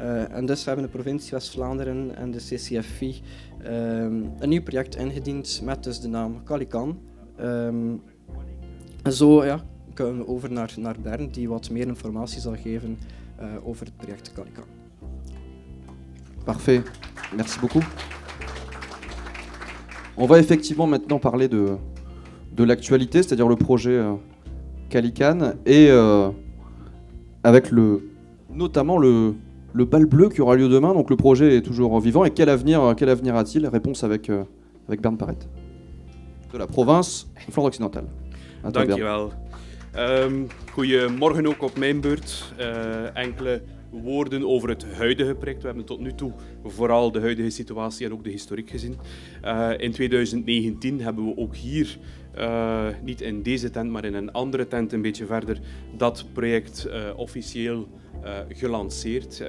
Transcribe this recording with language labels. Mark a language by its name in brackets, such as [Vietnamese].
[Dutch] En dus hebben de provincie West-Vlaanderen en de CCFI een nieuw project ingediend met dus de naam Calican. En zo kunnen we over naar Bern, die wat meer informatie zal geven over het project Calican. [French] Parfait, merci beaucoup. On va effectivement maintenant parler de l'actualité, c'est-à-dire le projet Calican, et avec notamment le bal bleu qui aura lieu demain. Donc le projet est toujours vivant. Et quel avenir a-t-il? Réponse avec Bernd Parret, de la province Flandre occidentale. [Dutch] Dankjewel. Goedemorgen ook op mijn beurt. Enkele woorden over het huidige project. We hebben tot nu toe vooral de huidige situatie en ook de historiek gezien. In 2019 hebben we ook hier, niet in deze tent, maar in een andere tent een beetje verder, dat project officieel gelanceerd.